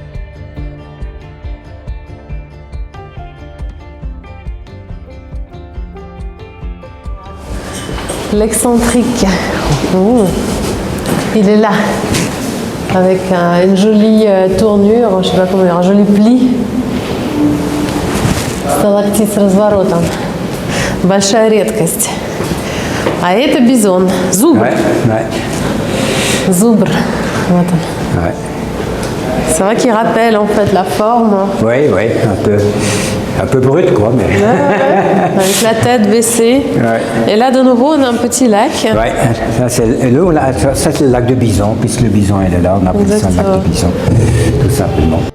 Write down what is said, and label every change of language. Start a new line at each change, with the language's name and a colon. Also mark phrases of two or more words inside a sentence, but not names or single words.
French: L'excentrique. Il est là, avec une jolie tournure, je ne sais pas comment dire, un joli pli.
Russian: Сталактит с разворотом. Большая редкость. А это бизон. Зубр. Зубр. Вот он.
French: C'est vrai qu'il rappelle en fait la forme. Oui, un peu brut quoi, mais... Avec la tête baissée. Et là de nouveau on a un petit lac. Ça c'est le lac de Bison, puisque le bison il est là, on appelle ça le lac de Bison, tout simplement.